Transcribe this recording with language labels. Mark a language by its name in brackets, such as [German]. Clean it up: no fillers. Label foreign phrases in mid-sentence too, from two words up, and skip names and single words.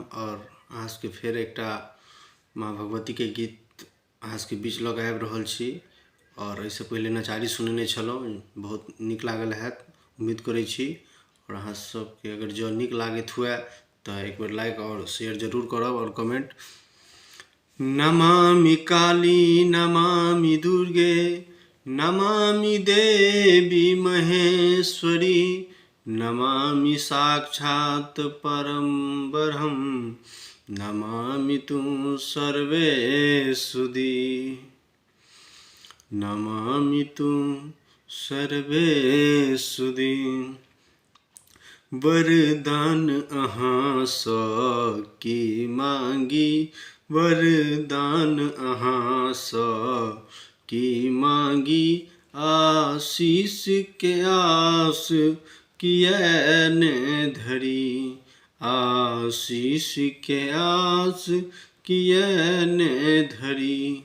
[Maithili] और अहाँ सबके फेर एकटा माँ भगवती के गीत अहाँ सबके बीच लऽ कऽ आबि रहल छी। और एहिसँ पहिले नचारी सुनने छलहुँ, बहुत नीक लागल हैत उम्मीद करै छी। और अहाँ सबके अगर जँ नीक लागैत हुए तऽ एक बेर लाइक और शेयर जरूर करब और कमेंट। [Sanskrit] नमामि काली नमामि दुर्गे नमामि देवी महेश्वरी नमामि साक्षात् परं ब्रह्म नमामि तुं सर्वेषुदी नमामि तुं सर्वेषुदी। [Maithili] वरदान अहाँसँ की मांगी वरदान अहाँसँ की मांगी आशीष के आस किए ने धरी आशीष के आस किए ने धरी।